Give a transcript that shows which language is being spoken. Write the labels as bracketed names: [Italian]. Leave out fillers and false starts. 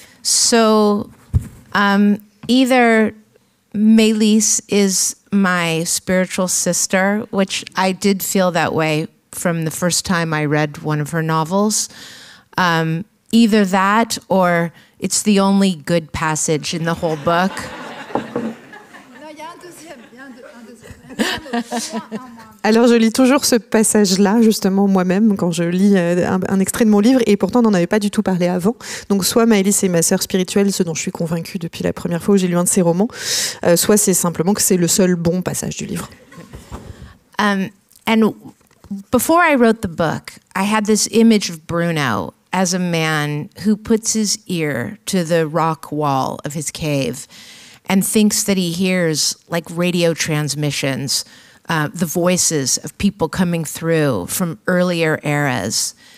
[English] So, either Maëlys is my spiritual sister, which I did feel that way from the first time I read one of her novels. Either that, or it's the only good passage in the whole book. [French] Non, il y a un deuxième. Alors je lis toujours ce passage-là, justement, moi-même, quand je lis un extrait de mon livre, et pourtant on n'en avait pas du tout parlé avant. Donc soit Maëlys est ma sœur spirituelle, ce dont je suis convaincue depuis la première fois où j'ai lu un de ses romans, soit c'est simplement que c'est le seul bon passage du livre. [English] And before I wrote the book, I had this image of Bruno as a man who puts his ear to the rock wall of his cave and thinks that he hears, like radio transmissions, the voices of people coming through from earlier eras.